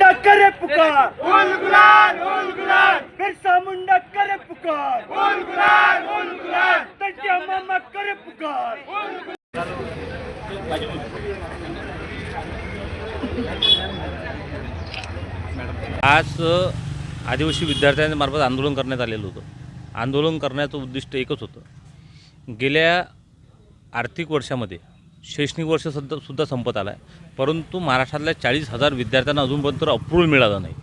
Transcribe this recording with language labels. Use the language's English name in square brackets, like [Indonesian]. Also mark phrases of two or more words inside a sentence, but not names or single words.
[Hindi] करे पुकार, बिरसा मुंडा करे पुकार, टंट्या मामा करे पुकार। [Marathi] आज आदिवासी विद्यार्थ्यांमार्फत आंदोलन करण्यात आलेलं होतं। आंदोलन करण्याचं उद्दिष्ट एकच होतं। गेल्या आर्थिक वर्षामध्ये शैक्षणिक वर्ष सुद्धा संपत आला आहे, परंतु महाराष्ट्रातल्या 40,000 विद्यार्थ्यांना अजूनपर्यंत अप्रूव्हल मिळालं नाही।